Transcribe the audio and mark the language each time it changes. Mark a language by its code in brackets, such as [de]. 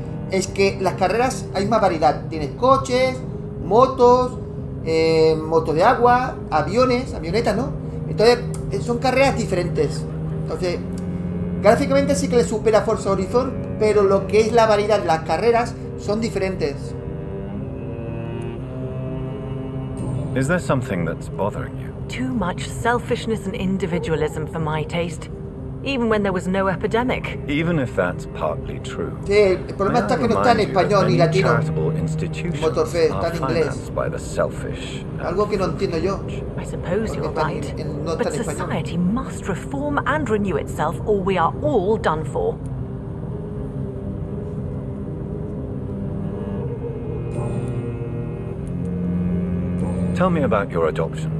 [es] Es que las carreras hay más variedad. Tienes coches, motos, motos de agua, aviones, avionetas, ¿no? Entonces, son carreras diferentes. Entonces, gráficamente sí que le supera a Forza Horizon, pero lo que es la variedad de las carreras son diferentes. [en] Is there something that's bothering you? Too much selfishness and individualism for my taste. Even when there was no epidemic. Even if that's partly true. [es] Sí, el problema está que no está en español ni latino. Motor FES está en inglés. Algo que no entiendo yo. [en] I suppose you're right. But society must reform and renew itself, or we are all done for. Tell me about your adoption.